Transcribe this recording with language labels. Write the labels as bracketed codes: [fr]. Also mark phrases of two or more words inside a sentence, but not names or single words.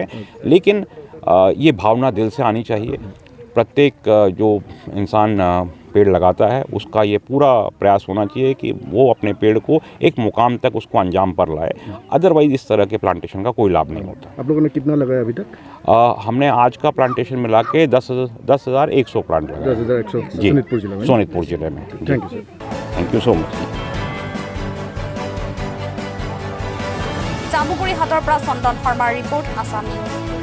[hi] लेकिन ये भावना दिल से आनी चाहिए। प्रत्येक जो इंसान पेड़ लगाता है उसका ये पूरा प्रयास होना चाहिए कि वो अपने पेड़ को एक मुकाम तक उसको अंजाम पर लाए, अदरवाइज इस तरह के प्लांटेशन का कोई लाभ नहीं होता। आप लोगों ने कितना लगाया अभी तक? हमने आज का प्लांटेशन मिला के 10,100 प्लांट लगाए। 10,100 जी, सोनितपुर जिला में। सोनितपुर जिले में। [en] thank you sir. thank you so much. [as] জামুগুৰি হাটৰ পৰা চন্দন শৰ্মাৰ ৰিপৰ্ট, আসাম নিউজ।